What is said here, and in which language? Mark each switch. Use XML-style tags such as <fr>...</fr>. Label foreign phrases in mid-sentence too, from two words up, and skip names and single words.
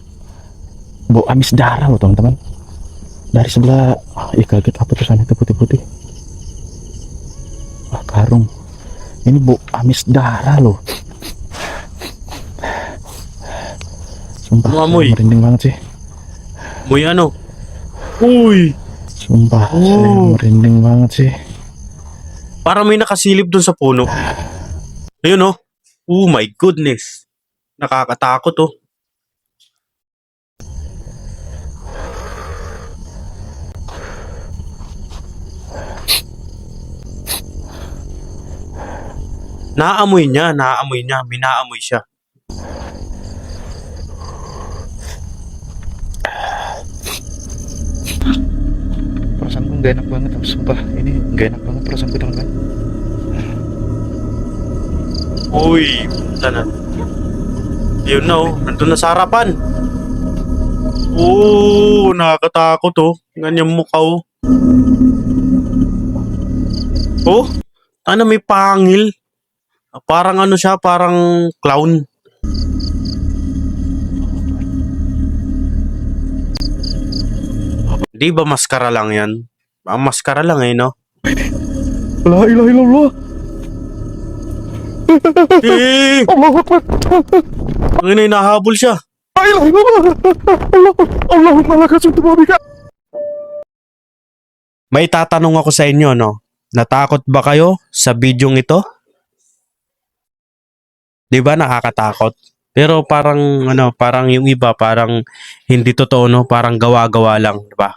<id>Bau amis darah loh, teman-teman. Dari sebelah, kaget apa tulisannya itu putih-putih. Wah, karung. Ini bau amis darah loh. Sumpah,</id> <tl>Ano</tl> <id>saya</id> <tl>amoy?</tl> <id>merinding banget sih.</id> <tl>Muy ano? Uy!</tl> <id>Sumpah, saya merinding banget sih.</id> <tl>Parang may nakasilip dun sa puno. Ayun oh.</tl> <en>Oh my goodness.</en> <tl>Nakakatakot oh. Naaamoy niya, may naamoy siya.</tl> <id>Perasaanku nggak enak banget, sumpah. Ini nggak enak banget perasaanku, teman-teman.</id> <tl>Uy, na. Yun na oh, nandun na sa harapan. Oo, nakakatakot oh. Ganyan mukha oh. Oh, ano may pangil? Parang ano siya, parang clown. Di ba maskara lang yan? Maskara lang eh, no?</tl> <ar>لا إله إلا الله. Eh! الله أكبر.</ar> <tl>Ang ina, nahabol siya.</tl> <ar>لا إله إلا الله. اللهم لك صمت وبك.</ar> <tl>May tatanong ako sa inyo, no? Natakot ba kayo sa bidyong ito? Di ba nakakatakot? Pero parang parang yung iba parang hindi totoo, no? Parang gawa-gawa lang, di ba?</tl>